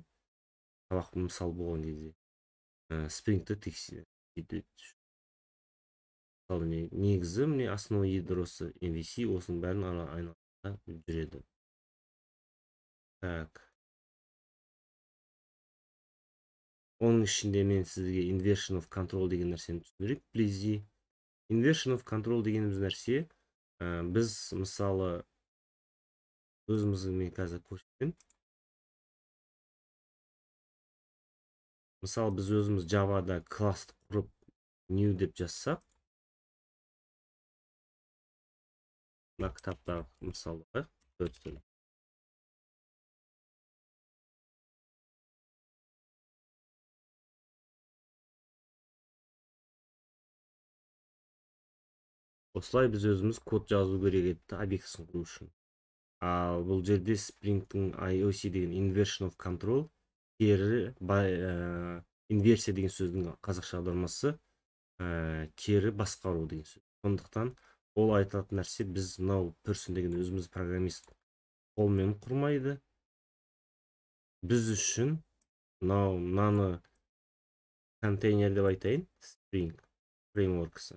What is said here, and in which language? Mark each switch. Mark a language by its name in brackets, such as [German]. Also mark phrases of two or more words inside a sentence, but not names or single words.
[Kazakh] Сабақ мысал болған кезде Spring-ті тексереді. Мысалы негізі міне основа ядросы MVC, осының бәрін айналысында жүреді. Так. Оның ішінде мен сізге [English] inversion of control [Kazakh] деген нәрсені түсіндірейік, please. [English] Inversion of control [Kazakh] дегеніміз нәрсе, біз мысалы өзіміздің мен қазір көрсетем. Мысалы біз өзіміз Java-да класс құрып new деп жазсақ, мына кітапта мысалы өтсін. Осылай біз өзіміз код жазу керек еді объектісін құру үшін. Ал бұл жерде Spring-тің IOC деген [English] inversion of control, [Kazakh] инверсия деген сөздің қазақша аудармасы кері басқару деген сөз. Сондықтан ол айтатын нәрсе, біз мынау person деген өзіміз программист қолмен құрмайды. Біз үшін мынаны контейнер деп айтайын, Spring Framework-сы.